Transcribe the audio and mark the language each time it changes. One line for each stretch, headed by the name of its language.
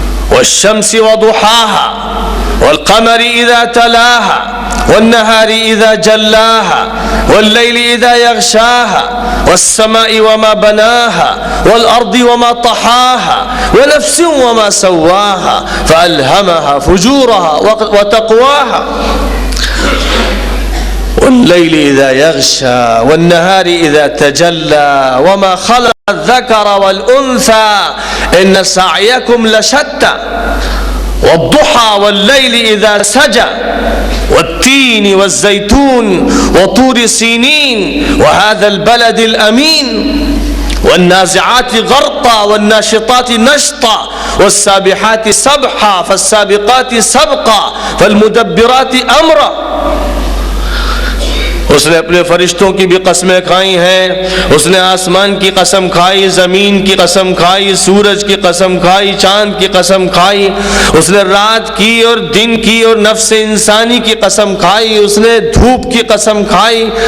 Arabic: والشمس وضحاها والقمر اذا تلاها والنهار اذا جلاها والليل اذا يغشاها والسماء وما بناها والارض وما طحاها ونفس وما سواها فالهمها فجورها وتقواها۔ والليل إذا يغشى والنهار إذا تجلى وما خلق الذكر والأنثى إن سعيكم لشتى والضحى والليل إذا سجى والتين والزيتون وطور سينين وهذا البلد الأمين والنازعات غرقا والناشطات نشطا والسابحات سبحا فالسابقات سبقا فالمدبرات أمرا.
Urdu: اس نے اپنے فرشتوں کی بھی قسمیں کھائی ہیں، اس نے آسمان کی قسم کھائی، زمین کی قسم کھائی، سورج کی قسم کھائی، چاند کی قسم کھائی، اس نے رات کی اور دن کی اور نفس انسانی کی قسم کھائی، اس نے دھوپ کی قسم کھائی.